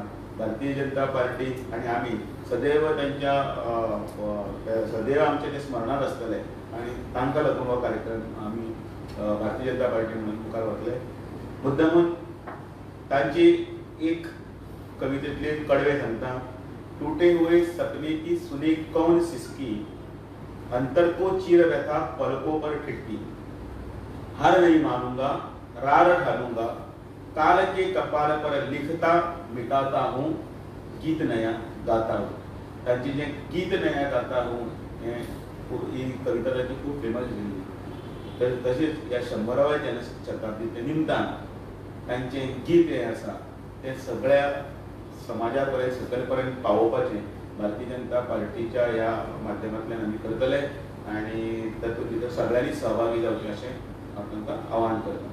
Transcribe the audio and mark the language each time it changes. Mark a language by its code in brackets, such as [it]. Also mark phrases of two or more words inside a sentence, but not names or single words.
[kok] भारतीय जनता पार्टी आनी आमी सदैव त्यांच्या सदैव आमचे ते स्मरणात आसतले आनी तांकां लागून हो कार्यक्रम आमी भारतीय जनता पार्टी म्हणून मुखार व्हरतले. मुद्दामून तांची एक कवितेतले कडवे सांगता. [hi] टूटे हुए सपने की सुने कौन सिसकी, अंतर को चीर व्यथा पलकों पर खिड़की, हार नहीं मानूंगा रार ढालूंगा, काल के कपाल पर लिखता मिटाता हूँ, गीत नया गाता हूँ. [kok] तांची जे [hi] गीत नया गाता हूँ [kok] ही कविता ताची खूब फेमस झाली. तशेंच ह्या 100व्या जन्मशताब्दीच्या निमतान तांचें गीत हें आसा तें सगळ्या समाजा पर्यंत सकयल पर्यंत पावोवपाचें भारतीय जनता पार्टीच्या ह्या माध्यमांतल्यान आमी करतले आनी तातूंत भितर सगळ्यांनी सहभागी जावचें अशें हांव तांकां आवाहन करता.